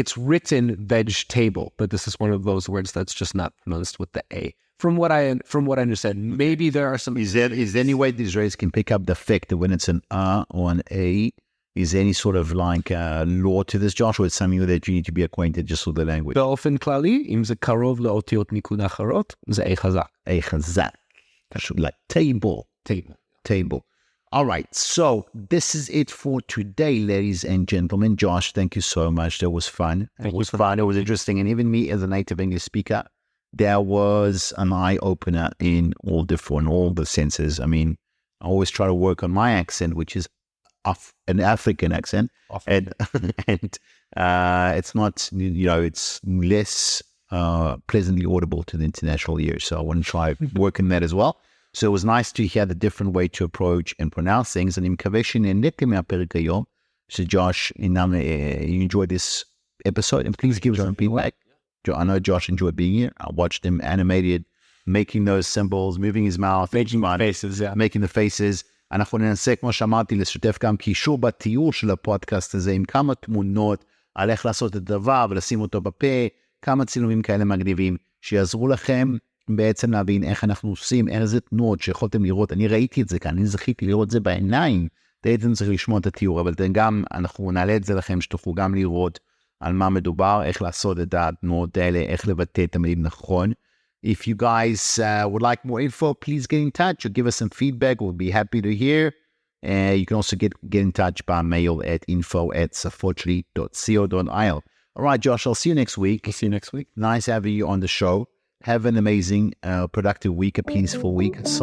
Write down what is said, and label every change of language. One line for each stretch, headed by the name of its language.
English: It's written vegetable, but this is one of those words that's just not pronounced with the A. From what I understand, maybe there are some. Is there any way the Israelis can pick up the fact that when it's an or an A? Is there any sort of like law to this, Josh, or it's something that you need to be acquainted just with the language?
Hebrew: באופן כללי, אם זה קרוב לאותיות ניקוד אחרות, זה A חזק. A חזק.
English: Like table. All right, so this is it for today, ladies and gentlemen. Josh, thank you so much. That was fun. It was interesting. And even me as a native English speaker, there was an eye-opener in all the senses. I mean, I always try to work on my accent, which is an African accent. And it's not, it's less pleasantly audible to the international ears. So I want to try working that as well. So it was nice to hear the different way to approach and pronounce things.
Hebrew: אני מקווה שנהניתם מהפרק היום,
English: Josh, you enjoyed this episode, and please give us some feedback. I know Josh enjoyed being here. I watched him animated, making those symbols, moving his mouth, making the faces.
Hebrew: אנחנו ננסה, כמו שאמרתי, לשתף גם קישור בתיאור של הפודקאסט הזה, עם כמה תמונות על איך לעשות את הדבר ולשים אותו בפה, כמה צילומים כאלה מגניבים, שיעזרו לכם בעצם להבין איך אנחנו עושים, איזה תנועות שיכולתם לראות. אני ראיתי את זה כאן, אני זכיתי לראות את זה בעיניים, הייתם צריך לשמוע את התיאור, אבל גם אנחנו נעלה את זה לכם, שתוכלו גם לראות על מה מדובר, איך לעשות את התנועות האלה, איך לבטא את המילים נכון.
English: If you guys would like more info, please get in touch or give us some feedback. We'll be happy to hear. You can also get in touch by mail at info@שפות-שלי.co.il. All right, Josh, I'll see you next week. See you next week. Nice having you on the show. Have an amazing, productive week, a peaceful week.